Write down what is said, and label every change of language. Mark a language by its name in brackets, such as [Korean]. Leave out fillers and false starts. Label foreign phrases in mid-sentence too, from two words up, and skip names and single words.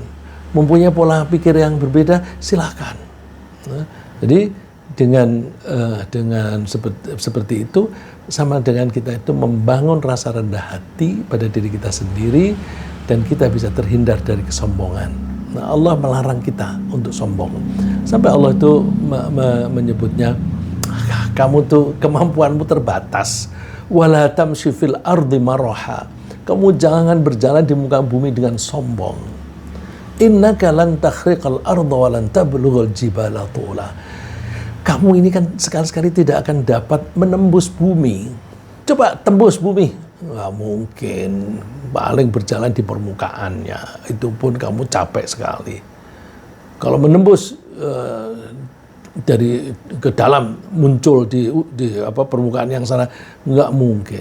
[Indonesian] Mempunyai pola pikir yang berbeda, silahkan. Nah, jadi dengan seperti itu, sama dengan kita itu membangun rasa rendah hati pada diri kita sendiri, dan kita bisa terhindar dari kesombongan. Nah, Allah melarang kita untuk sombong. Sampai Allah itu menyebutnya, kamu tuh kemampuanmu terbatas. [Arabic] Wala tamshi fil ardi maraha. [Indonesian] Kamu jangan berjalan di muka bumi dengan sombong. [Arabic] Innaka lan takhriqal arda wa lan tablughal jibala tula. [Indonesian] Kamu ini kan sekali-sekali tidak akan dapat menembus bumi. Coba tembus bumi. Nggak mungkin. Paling berjalan di permukaannya. Itu pun kamu capek sekali. Kalau menembus dari ke dalam, muncul di permukaan yang sana, nggak mungkin.